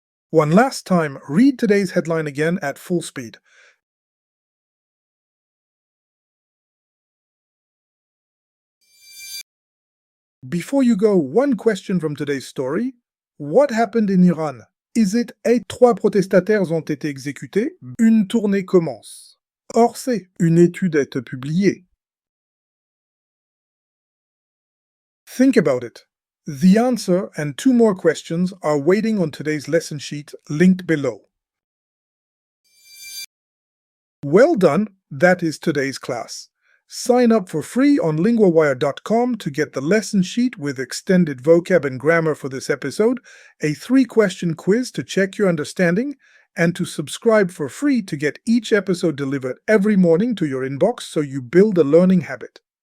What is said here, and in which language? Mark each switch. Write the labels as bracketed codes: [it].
[en] One last time, read today's headline again at full speed. Before you go, one question from today's story. What happened in Iran? Is it [fr] 3 protestataires ont été exécutés? Une tournée commence. Or c'est une étude est publiée. [en] Think about it. The answer and 2 more questions are waiting on today's lesson sheet linked below. Well done, that is today's class. Sign up for free on LinguaWire.com to get the lesson sheet with extended vocab and grammar for this episode, a 3-question quiz to check your understanding, and to subscribe for free to get each episode delivered every morning to your inbox so you build a learning habit.